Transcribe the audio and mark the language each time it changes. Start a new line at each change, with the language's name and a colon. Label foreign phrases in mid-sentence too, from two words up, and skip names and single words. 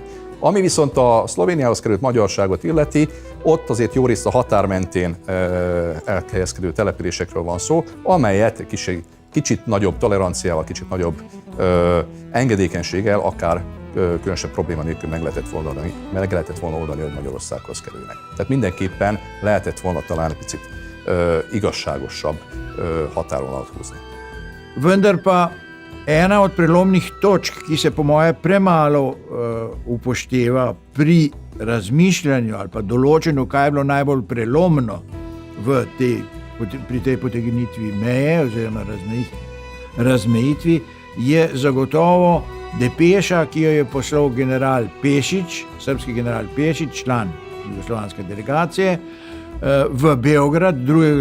Hungarian: Ami viszont a Szlovéniához került magyarságot illeti, ott azért jó részt a határ mentén elhelyezkedő településekről van szó, amelyet kicsit nagyobb toleranciával, kicsit nagyobb engedékenységgel, akár különösebb probléma nélkül meg lehetett volna oldani, hogy Magyarországhoz kerülnek. Tehát mindenképpen lehetett volna talán egy picit igazságosabb határvonalat húzni.
Slovenian: Vendar pa ena od prelomnih točk, ki se po moje premalo upošteva pri razmišljanju ali pa določenju, kaj je bilo najbolj prelomno pri tej potegnitvi meje oziroma razmejitvi, je zagotovo depeša, ki jo je poslal general Pešić, srbski general Pešić, član jugoslovanske delegacije, v Beograd 2.